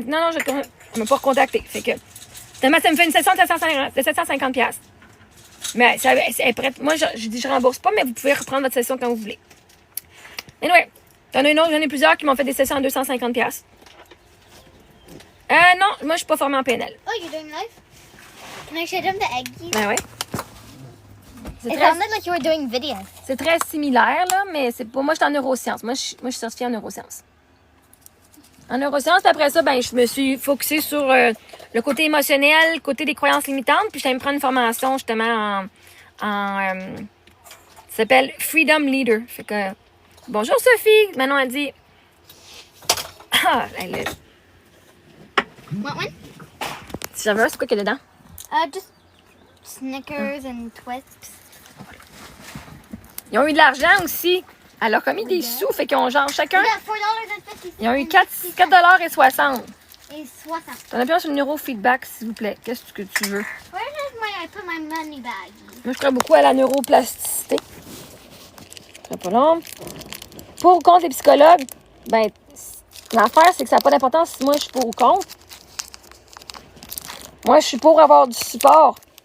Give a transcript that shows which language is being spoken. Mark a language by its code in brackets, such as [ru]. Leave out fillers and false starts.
[fr] Non, je ne m'ai pas recontacté. Fait que, finalement, ça me fait une session de 750$. Mais elle est prête. Moi, je dis, je rembourse pas, mais vous pouvez reprendre votre session quand vous voulez. Anyway, j'en ai plusieurs qui m'ont fait des sessions à 250$. Non, moi, je suis pas formée en PNL. [en] Oh, you're doing live? Can I show them the egg yolk? [fr] Ben ouais. [en] It sounded like you were doing video. [fr] C'est très similaire, là, mais c'est pas. Moi, je suis en neurosciences. Moi, je suis certifiée en neurosciences. En neurosciences, puis après ça, ben, je me suis focusée sur le côté émotionnel, le côté des croyances limitantes, puis je suis allée me prendre une formation, justement, ça s'appelle Freedom Leader. Fait que. Bonjour, Sophie! Manon a dit. Ah, elle est. [en] Want one? [fr] Si j'avais un, c'est quoi qu'il y a dedans? [en] Just Snickers and Twists. [fr] Ils ont eu de l'argent aussi. Elle leur a commis des sous, fait qu'ils ont genre chacun. [en] We got $4.50. [fr] Ils ont eu 4,60$. Et 60. T'en as bien sur le neurofeedback, s'il vous plaît. Qu'est-ce que tu veux? [en] Where did I put my money bag? [fr] Moi, je crois beaucoup à la neuroplasticité. Très pas long. Pour ou contre les psychologues, ben, l'affaire, c'est que ça n'a pas d'importance si moi, je suis pour ou contre. Moi, je suis pour avoir du support.